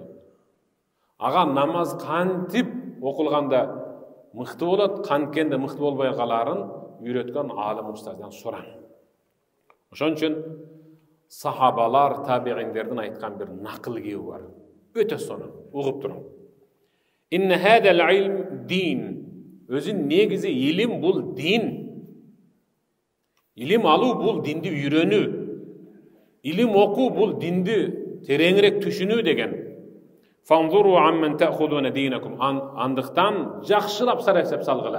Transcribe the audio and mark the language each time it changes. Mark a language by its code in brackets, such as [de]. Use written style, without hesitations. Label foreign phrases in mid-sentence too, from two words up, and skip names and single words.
[ky] Ага намаз кантип окулганда мыкты болот, канткенде мыкты болбой каларын үйрөткөн алым устаздан сураң. Ошон үчүн сахабалар, табиғиндердин айткан бир накыл кеби бар. Өтө сонун, угуп туруң. [ar] إن هذا العلم دين. [ky] Өзүн негизи илим бул дин. Илим алуу бул динди үйрөнүү. Илим окуу бул динди тереңирээк түшүнүү деген. [ar] فانظروا عمن تأخذون دينكم. [ky] Андыктан жакшылап сарасап салгыла.